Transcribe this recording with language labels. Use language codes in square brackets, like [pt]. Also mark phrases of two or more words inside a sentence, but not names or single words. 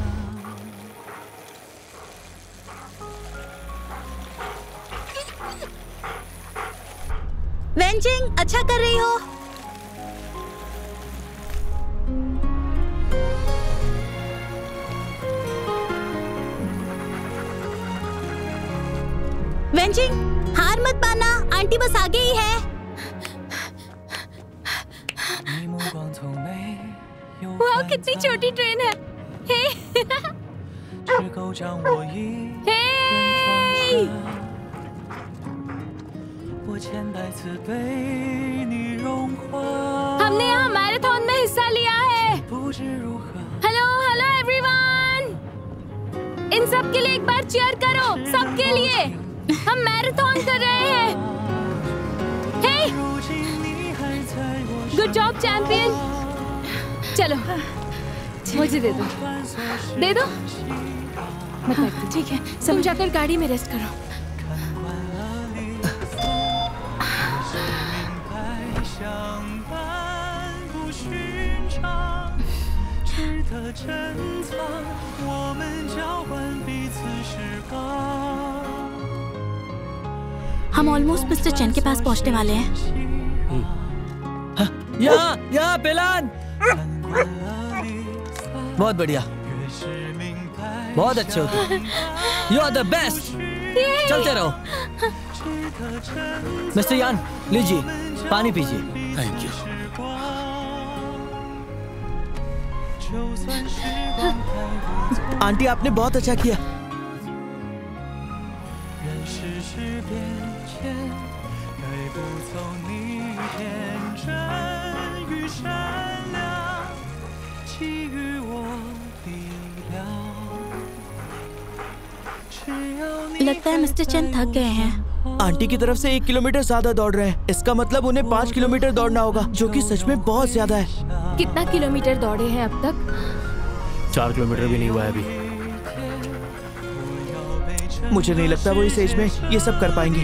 [hi] वेंजिंग अच्छा कर रही हो। वेंजिंग हार मत मानना, आंटी बस आगे ही है। [zh] 你目光从没有 [hi] वाह कितनी छोटी ट्रेन है। हे [zh] 只够将我一人装下。我千百次被你融化。 [hi] हमने यहाँ मैराथन में हिस्सा लिया है। [zh] 不知如何 [en] hello hello everyone, [hi] इन सब के लिए एक बार चीयर करो, सबके लिए। हम मैराथन कर रहे हैं। हे [zh] 如今你还在我身 [en] good job champion. [hi] चलो मुझे दे दो, दे दो। मैं करती हूँ। ठीक है, सब जाकर गाड़ी में रेस्ट करो। [zh] 看惯了离散，越是明白相伴不寻常，值得珍藏。我们交换彼此时光。 [hi] हम ऑलमोस्ट मिस्टर चेन के पास पहुंचने वाले हैं। यहाँ पेलान। बहुत बढ़िया, बहुत अच्छे हो तुम। [en] you are the best. [hi] चलते रहो। मिस्टर यान लीजिए, पानी पीजिए। [en] thank you. [hi] आंटी आपने बहुत अच्छा किया। [zh] 任世事变迁，带不走你天真与善良，给予我力量。只要你 [hi] लगता है मिस्टर चेन थक गए हैं। आंटी की तरफ से 1 किलोमीटर ज्यादा दौड़ रहे हैं। इसका मतलब उन्हें 5 किलोमीटर दौड़ना होगा, जो कि सच में बहुत ज्यादा है। कितना किलोमीटर दौड़े हैं अब तक? 4 किलोमीटर भी नहीं हुआ है अभी। मुझे नहीं लगता वो इस एज में ये सब कर पाएंगे।